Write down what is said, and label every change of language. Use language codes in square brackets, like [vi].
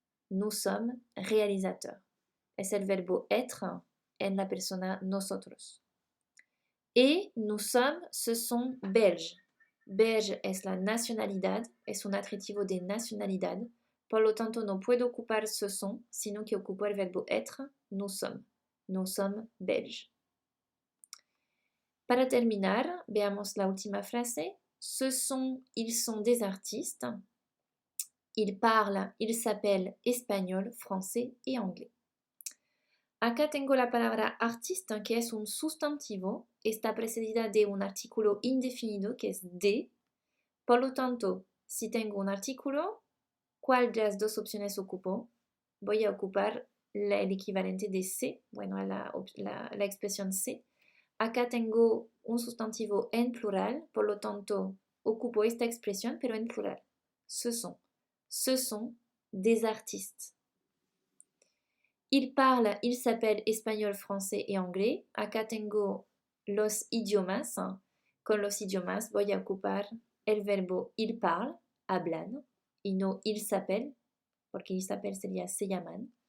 [fr] Nous sommes réalisateurs. [es] Es el verbo être en la persona nosotros. [fr] Et nous sommes, ce sont belges. [es] Belge es la nacionalidad, es un adjetivo de nacionalidad. Por lo tanto, no puedo ocupar ce sont, sino que ocupo el verbo être, [fr] nous sommes. Nous sommes belges. [es] Para terminar, veamos la última frase. [fr] Ils sont des artistes. Ils parlent, ils s'appellent espagnol, français et anglais. [es] Acá tengo la palabra artiste, que es un sustantivo. Está precedida de un artículo indefinido, que es de. Por lo tanto, si tengo un artículo, ¿cuál de las dos opciones ocupo? Voy a ocupar el equivalente de c'est, bueno, la expresión c'est. Acá tengo un sustantivo en plural, por lo tanto, ocupo esta expresión, pero en plural. [fr] Ce sont des artistes. Ils parlent, ils s'appellent espagnol, français et anglais. [es] Acá tengo los idiomas. Con los idiomas voy a ocupar el verbo [fr] ils parlent, [es] hablan, y no [fr] ils s'appellent, [es] porque ils s'appellent sería se llaman.